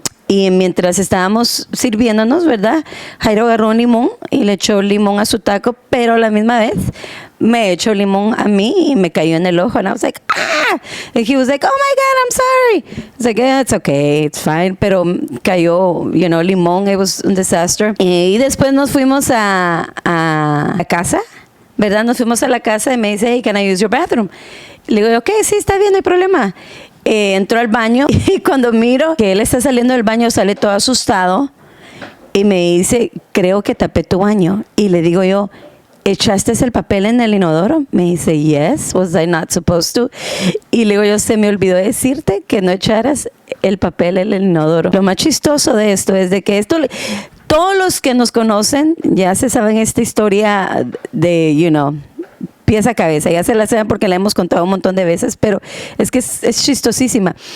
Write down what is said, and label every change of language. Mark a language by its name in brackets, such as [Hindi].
[Spanish] Y mientras estábamos sirviéndonos, ¿verdad? Jairo agarró un limón y le echó limón a su taco, pero a la misma vez me echó limón a mí y me cayó en el ojo. [English] And I was like, ah! And he was like, oh my God, I'm sorry. I was like, yeah, it's okay, it's fine. [Spanish] Pero cayó, limón, [English] it was [Spanish] un desastre. Y después nos fuimos a la casa, ¿verdad? Nos fuimos a la casa y me dice, [English] hey, can I use your bathroom? [Spanish] Le digo, ok, sí, está bien, no hay problema. Entró al baño y cuando miro que él está saliendo del baño sale todo asustado y me dice, creo que tapé tu baño. Y le digo yo, ¿echaste el papel en el inodoro? Me dice, [English] yes, was I not supposed to? [Spanish] Y le digo yo, se me olvidó decirte que no echaras el papel en el inodoro. Lo más chistoso de esto es de que todos los que nos conocen ya se saben esta historia de, pies a cabeza, ya se la saben porque la hemos contado un montón de veces, pero es que es chistosísima.